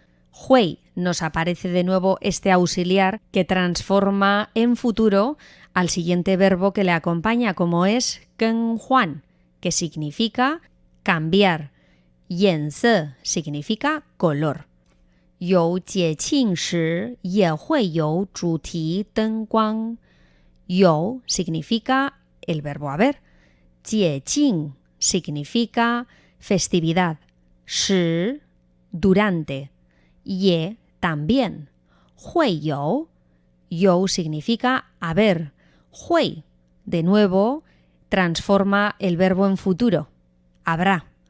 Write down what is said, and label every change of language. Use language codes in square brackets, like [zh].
[es] 会 nos aparece de nuevo este auxiliar que transforma en futuro al siguiente verbo que le acompaña, como es 更换, que significa cambiar. 颜色 significa color. [zh] 有节庆时也会有主题灯光。 [es] 有 significa el verbo haber. 节庆 significa festividad. 时 durante. 也 también. 会有 有 significa haber. 会 de nuevo transforma el verbo en futuro. Habrá.